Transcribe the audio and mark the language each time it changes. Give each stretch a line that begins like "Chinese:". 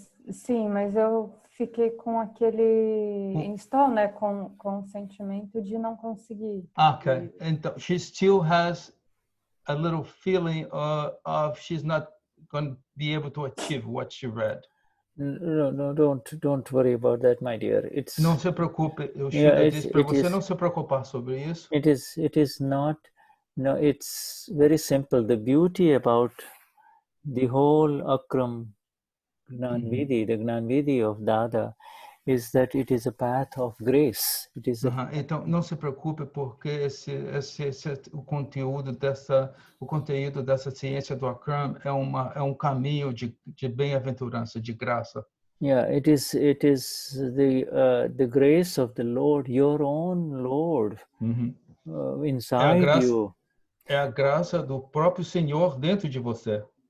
Portuguese: Sim, mas eu fiquei com aquele install, né, com o sentimento de não conseguir.
English: Okay, então she still has a little feeling of she's not going to be able to achieve what she read. No, don't worry about that, my dear.
Portuguese: Não se preocupe. Eu disse para você não se preocupar sobre isso.
English: It is not. No, it's very simple. The beauty about the whole Akram Gnan Vidhi, the Gnan Vidhi of Dada, is that it is a path of grace. It is
Portuguese: Então não se preocupe, porque o conteúdo dessa ciência do Akram é caminho de bem-aventurança, de graça.
English: Yeah, it is the grace of the Lord, your own Lord, inside you.
Portuguese: É a graça do próprio Senhor dentro de você.